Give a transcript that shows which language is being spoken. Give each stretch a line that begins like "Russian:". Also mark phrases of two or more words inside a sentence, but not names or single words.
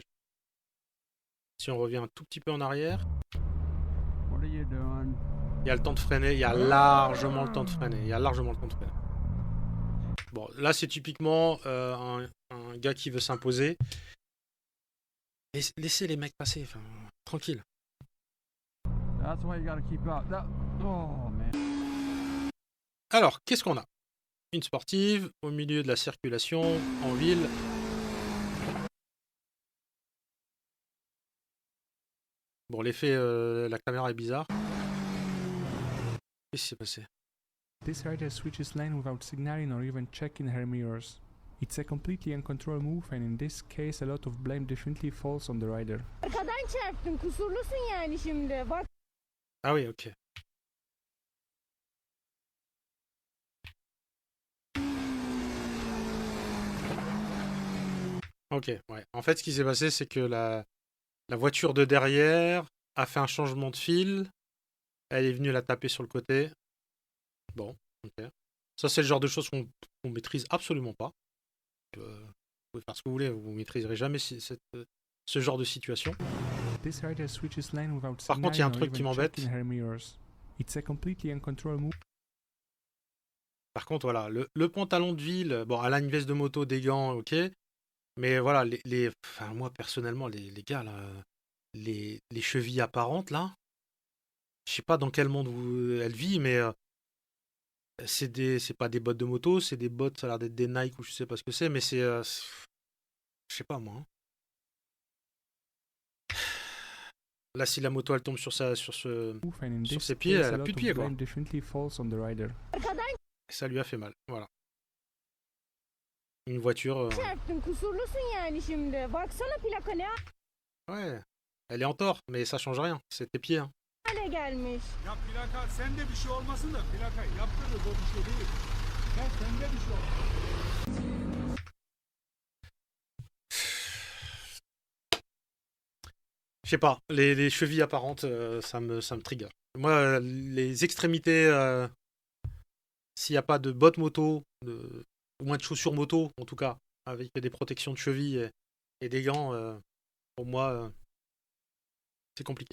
French: Si on revient un tout petit peu en arrière, il y a le temps de freiner, il y a largement le temps de freiner. Bon, là, c'est typiquement un gars qui veut s'imposer. Laissez les mecs passer, enfin, tranquille.
English: That's why you gotta keep up. Oh man.
French: Alors, qu'est-ce qu'on a? Une sportive au milieu de la circulation en ville. Bon, l'effet, la caméra est bizarre. Qu'est-ce qui s'est passé?
English: This rider switches lane without signaling or even checking her mirrors. It's a completely uncontrolled move, and in this case, a lot of blame definitely falls on the rider.
Turkish: Arkadan çarptın, kusurlusun yani şimdi. Bak.
French: Ah oui, ok. Ok, ouais. En fait, ce qui s'est passé, c'est que la voiture de derrière a fait un changement de fil. Elle est venue la taper sur le côté. Bon, ok. Ça, c'est le genre de choses qu'on maîtrise absolument pas. Vous pouvez faire ce que vous voulez, vous maîtriserez jamais ce genre de situation.
English: This rider switches lane without
French: Par contre, il y a un
English: signaling or
French: truc qui
English: even
French: m'embête.
English: checking her mirrors. It's a completely uncontrolled move.
French: Par contre, voilà, le pantalon de ville, bon, elle a une veste de moto, des gants, ok. Mais voilà, enfin, moi, personnellement, les gars, là, les chevilles apparentes, là, je sais pas dans quel monde elle vit, mais c'est pas des bottes de moto, c'est des bottes, ça a l'air d'être des Nike ou je sais pas ce que c'est, mais c'est je sais pas moi. Hein. Là, si la moto elle tombe sur ses pieds, elle a plus de pieds quoi. Et ça lui a fait mal, voilà. Une voiture.
Turkish: Çarptın, kusurlusun yani şimdi. Baksana plaka ne
French: Ouais, elle est en tort, mais ça change rien. C'est tes pieds. Hein.
Turkish: hale gelmiş. Ya plaka sende bir şey olmasın da plaka yaptırırız o bir şey değil. Ya sende bir şey olmasın.
French: Je sais pas, les chevilles apparentes, ça me trigger. Moi, les extrémités, s'il n'y a pas de bottes moto, ou moins de chaussures moto, en tout cas, avec des protections de cheville et des gants, pour moi, c'est compliqué.